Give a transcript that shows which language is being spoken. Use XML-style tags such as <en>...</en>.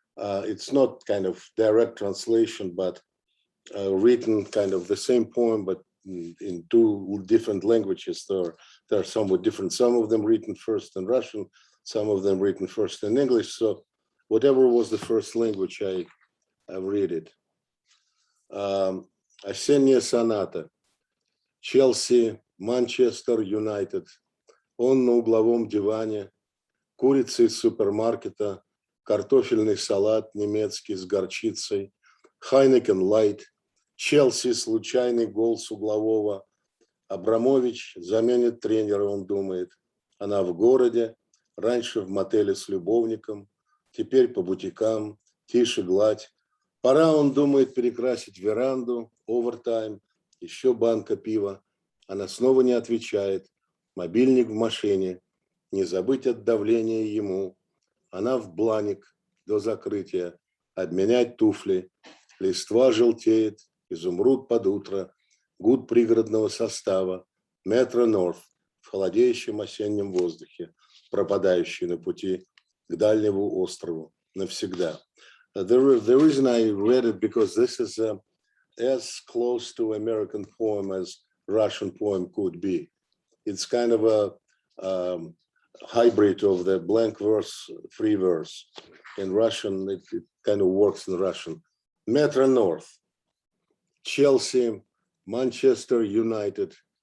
<en>It's not kind of direct translation, but written kind of the same poem, but in two different languages. They're somewhat different. Some of them written first in Russian, some of them written first in English. So whatever was the first language, I read it.</en> <ru>Осенняя соната. Челси, Манчестер Юнайтед. Он на угловом диване. Курица из супермаркета. Картофельный салат немецкий с горчицей. Хайнекен Лайт. Челси случайный гол с углового. Абрамович заменит тренера, он думает. Она в городе. Раньше в мотеле с любовником. Теперь по бутикам. тише гладь. Пора, он думает, перекрасить веранду, овертайм, еще банка пива. Она снова не отвечает. Мобильник в машине. Не забыть от давления ему. Она в бланик до закрытия. Обменять туфли. Листва желтеет, изумруд под утро. Гуд пригородного состава. Метро Норth в холодеющем осеннем воздухе, пропадающий на пути к дальнему острову навсегда.</ru> <en>The reason I read it because this is as close to American poem as Russian poem could be. It's kind of a hybrid of the blank verse, free verse. In Russian, it kind of works in Russian. Metro North, Chelsea, Manchester United.</en>